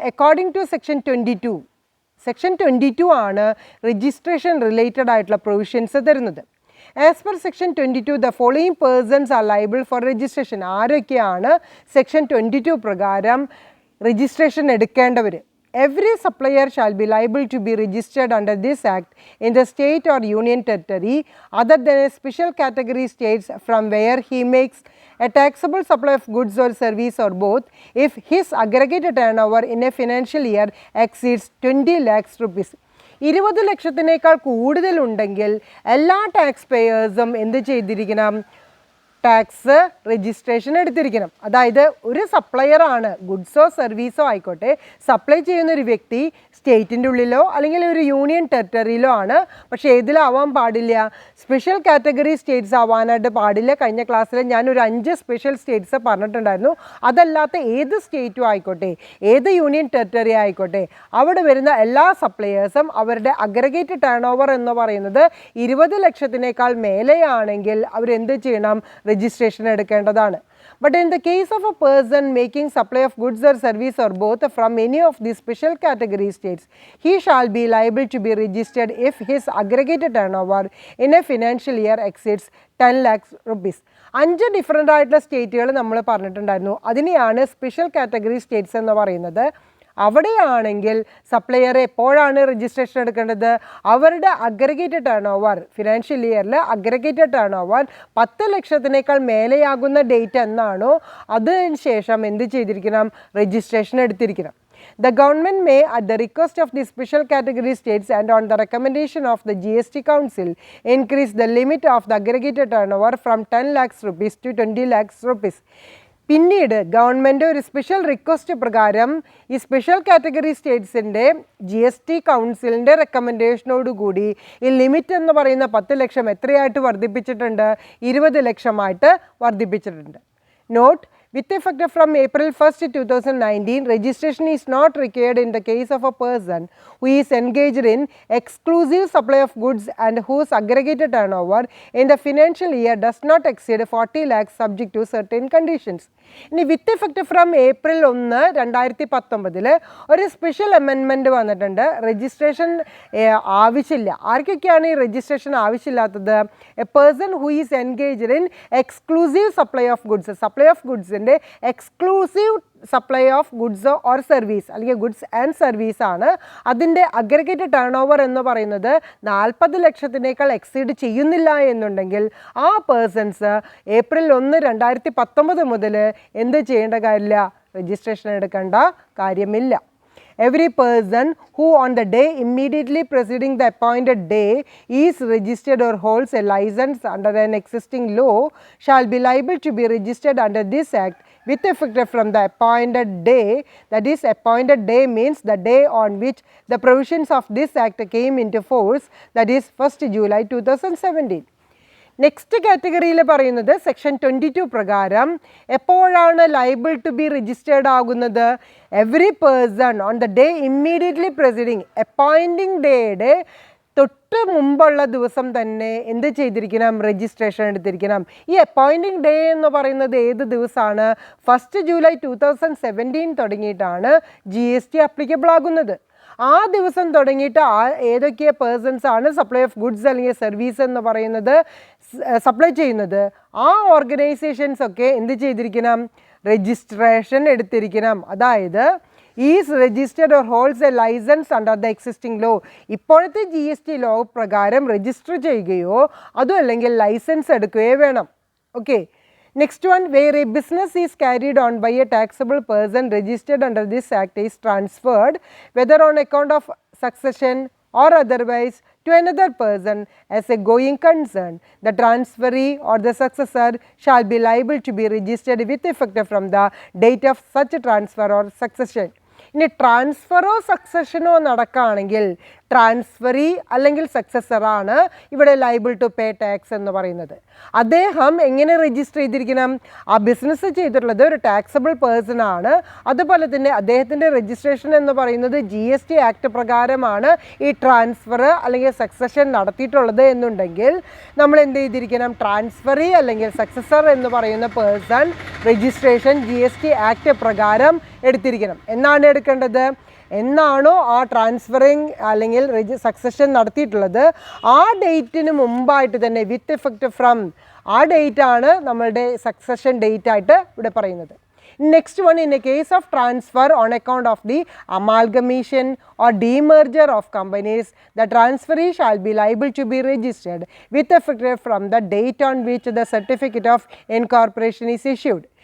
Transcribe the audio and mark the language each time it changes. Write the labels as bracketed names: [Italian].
[English] according to [Malayalam] section 22, section 22 ആണ് registration related ആയിട്ടുള്ള provisions തരുന്നത്. [English] As per section 22 the following persons are liable for registration. [Malayalam] ആരൊക്കെയാണ് section 22 പ്രകാരം registration എടുക്കേണ്ടവർ? [English] Every supplier shall be liable to be registered under this act in the state or union territory other than a special category states from where he makes a taxable supply of goods or service or both if his aggregate turnover in a financial year exceeds 20 lakhs rupees. [Malayalam] 20 ലക്ഷത്തിനേക്കാൾ കൂടുതലുണ്ടെങ്കിൽ എല്ലാ tax പേയേഴ്സും എന്ത് ചെയ്തിരിക്കണം? Tax registration എടുത്തിരിക്കണം. അതായത് ഒരു supplier ആണ്, ഗുഡ്സോ സർവീസോ ആയിക്കോട്ടെ, supply ചെയ്യുന്ന ഒരു വ്യക്തി സ്റ്റേറ്റിൻ്റെ ഉള്ളിലോ അല്ലെങ്കിൽ ഒരു യൂണിയൻ ടെറിട്ടറിയിലോ ആണ്. പക്ഷേ ഏതിലാവാൻ പാടില്ല? സ്പെഷ്യൽ കാറ്റഗറി സ്റ്റേറ്റ്സ് ആവാനായിട്ട് പാടില്ല. കഴിഞ്ഞ ക്ലാസ്സിൽ ഞാനൊരു 5 സ്പെഷ്യൽ സ്റ്റേറ്റ്സ് പറഞ്ഞിട്ടുണ്ടായിരുന്നു. അതല്ലാത്ത ഏത് സ്റ്റേറ്റും ആയിക്കോട്ടെ, ഏത് യൂണിയൻ ടെറിട്ടറി ആയിക്കോട്ടെ, അവിടെ വരുന്ന എല്ലാ സപ്ലയേഴ്സും അവരുടെ അഗ്രഗേറ്റ് ടേൺ ഓവർ എന്ന് പറയുന്നത് 20 ലക്ഷത്തിനേക്കാൾ മേലെയാണെങ്കിൽ അവരെന്ത് ചെയ്യണം? രജിസ്ട്രേഷൻ എടുക്കേണ്ടതാണ്. [English] But in the case of a person making supply of goods or service or both from any of these special category states, he shall be liable to be registered if his aggregated turnover in a financial year exceeds 10 lakhs rupees. [Malayalam] 5 different ആയിട്ടുള്ള സ്റ്റേറ്റുകൾ നമ്മൾ പറഞ്ഞിട്ടുണ്ടായിരുന്നു. അതിനെയാണ് special category States എന്ന് പറയുന്നത്. അവിടെയാണെങ്കിൽ supplier എപ്പോഴാണ് registration എടുക്കേണ്ടത്? അവരുടെ അഗ്രഗേറ്റഡ് ടേൺ ഓവർ, ഫിനാൻഷ്യൽ ഇയറിൽ അഗ്രഗേറ്റഡ് ടേൺ ഓവർ 10 ലക്ഷത്തിനേക്കാൾ മേലെയാകുന്ന ഡേറ്റ് എന്നാണോ അതിന് ശേഷം എന്ത് ചെയ്തിരിക്കണം? Registration എടുത്തിരിക്കണം. [English] The government may, at the request of the special category states and on the recommendation of the GST Council, increase the limit of the aggregated turnover from 10 lakhs rupees to 20 lakhs rupees. [Malayalam] പിന്നീട് government ഒരു special request പ്രകാരം ഈ special category സ്റ്റേറ്റ്സിൻ്റെ GST കൗൺസിലിൻ്റെ റെക്കമെൻഡേഷനോടുകൂടി ഈ limit എന്ന് പറയുന്ന 10 ലക്ഷം എത്രയായിട്ട് വർദ്ധിപ്പിച്ചിട്ടുണ്ട്? 20 ലക്ഷമായിട്ട് വർദ്ധിപ്പിച്ചിട്ടുണ്ട്. [English] Note: with effect from April 1st, 2019, registration is not required in the case of a person who is engaged in exclusive supply of goods and whose aggregated turnover in the financial year does not exceed 40 lakhs subject to certain conditions. [Malayalam] ഇനി [English] with effect from April 1, 2019 [Malayalam] ഒരു special amendment വന്നിട്ടുണ്ട്. Registration ആവശ്യമില്ല. ആർക്കൊക്കെയാണ് ഈ registration ആവശ്യമില്ലാത്തത്? [English] A person who is engaged in exclusive supply of goods. [Malayalam] Supply of ഗുഡ്സിൻ്റെ [English] exclusive supply of goods or service [Malayalam] അല്ലെങ്കിൽ goods and service ആണ്. അതിൻ്റെ aggregated turn over എന്ന് പറയുന്നത് 40 ലക്ഷത്തിനേക്കാൾ എക്സീഡ് ചെയ്യുന്നില്ല എന്നുണ്ടെങ്കിൽ ആ പേഴ്സൺസ് ഏപ്രിൽ 1, 2019 മുതൽ എന്ത് ചെയ്യേണ്ട കാര്യമില്ല? രജിസ്ട്രേഷൻ എടുക്കേണ്ട കാര്യമില്ല. [English] Every person who on the day immediately preceding the appointed day is registered or holds a license under an existing law shall be liable to be registered under this act with effect from the appointed day. That is, appointed day means the day on which the provisions of this act came into force, that is 1st July 2017. [Malayalam] Next കാറ്റഗറിയിൽ പറയുന്നത് section 22 പ്രകാരം എപ്പോഴാണ് [English] liable to be registered [Malayalam] ആകുന്നത്? [English] every person on the day immediately proceeding, appointing ഡേയുടെ [Malayalam] തൊട്ട് മുമ്പുള്ള ദിവസം തന്നെ എന്ത് ചെയ്തിരിക്കണം? രജിസ്ട്രേഷൻ എടുത്തിരിക്കണം. ഈ അപ്പോയിൻറ്റിംഗ് ഡേ എന്ന് പറയുന്നത് ഏത് ദിവസമാണ്? 1st July 2017 തുടങ്ങിയിട്ടാണ് GST അപ്ലിക്കബിൾ ആകുന്നത്. ആ ദിവസം തുടങ്ങിയിട്ട് ഏതൊക്കെ പേഴ്സൺസ് ആണ് സപ്ലൈ ഓഫ് ഗുഡ്സ് അല്ലെങ്കിൽ സർവീസ് എന്ന് പറയുന്നത് സപ്ലൈ ചെയ്യുന്നത്? ആ ഓർഗനൈസേഷൻസ് ഒക്കെ എന്ത് ചെയ്തിരിക്കണം? രജിസ്ട്രേഷൻ എടുത്തിരിക്കണം. [English] അതായത് is registered or holds a licence under the existing law. [Malayalam] ഇപ്പോഴത്തെ GST ലോ പ്രകാരം രജിസ്റ്റർ ചെയ്യുകയോ അതും അല്ലെങ്കിൽ ലൈസൻസ് എടുക്കുകയോ വേണം. Okay. [English] Next one, where a business is carried on by a taxable person registered under this act is transferred, whether on account of succession or otherwise, to another person as a going concern, the transferee or the successor shall be liable to be registered with effect from the date of such transfer or succession. [Malayalam] ഇനി ട്രാൻസ്ഫറോ സക്സഷനോ നടക്കുകയാണെങ്കിൽ transferee അല്ലെങ്കിൽ സക്സസറാണ് ഇവിടെ [English] liable to pay tax [Malayalam] എന്ന് പറയുന്നത്. അദ്ദേഹം എങ്ങനെ register ചെയ്തിരിക്കണം? ആ ബിസിനസ് ചെയ്തിട്ടുള്ളത് ഒരു ടാക്സബിൾ പേഴ്സൺ ആണ്. അതുപോലെ തന്നെ അദ്ദേഹത്തിൻ്റെ രജിസ്ട്രേഷൻ എന്ന് പറയുന്നത് GST ആക്ട് പ്രകാരമാണ് ഈ ട്രാൻസ്ഫർ അല്ലെങ്കിൽ സക്സഷൻ നടത്തിയിട്ടുള്ളത് എന്നുണ്ടെങ്കിൽ നമ്മൾ എന്ത് ചെയ്തിരിക്കണം? ട്രാൻസ്ഫറി അല്ലെങ്കിൽ സക്സസർ എന്ന് പറയുന്ന പേഴ്സൺ രജിസ്ട്രേഷൻ GST ആക്ട് പ്രകാരം എടുത്തിരിക്കണം. എന്നാണ് എടുക്കേണ്ടത്? എന്നാണോ ആ ട്രാൻസ്ഫറിങ് അല്ലെങ്കിൽ സക്സഷൻ നടത്തിയിട്ടുള്ളത് ആ ഡേറ്റിന് മുമ്പായിട്ട് തന്നെ [English] with effect from [Malayalam] ആ ഡേറ്റ് ആണ് നമ്മളുടെ സക്സഷൻ ഡേറ്റ് ആയിട്ട് ഇവിടെ പറയുന്നത്. [English] Next one, in a case of transfer on account of the amalgamation or demerger of companies, the transferee shall be liable to be registered with effect from the date on which the certificate of incorporation is issued.